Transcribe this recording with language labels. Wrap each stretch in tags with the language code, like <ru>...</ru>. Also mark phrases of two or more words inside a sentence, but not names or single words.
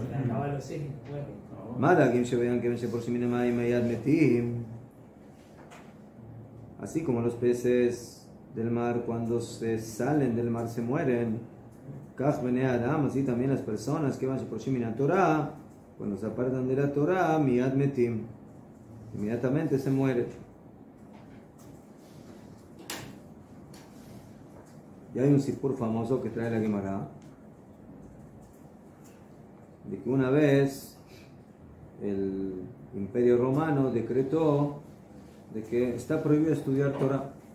<es>Se le acaba el oxígeno, muere. Así como los peces del mar cuando se salen del mar se mueren. Así también las personas que van por Shimina Torah, cuando se apartan de la Torah,</es> <he>מיד מתים,</he> <es>inmediatamente se muere. Y hay un sipur famoso que trae la Gemara, de que una vez el Imperio Romano decretó de que está prohibido estudiar Torah.</es>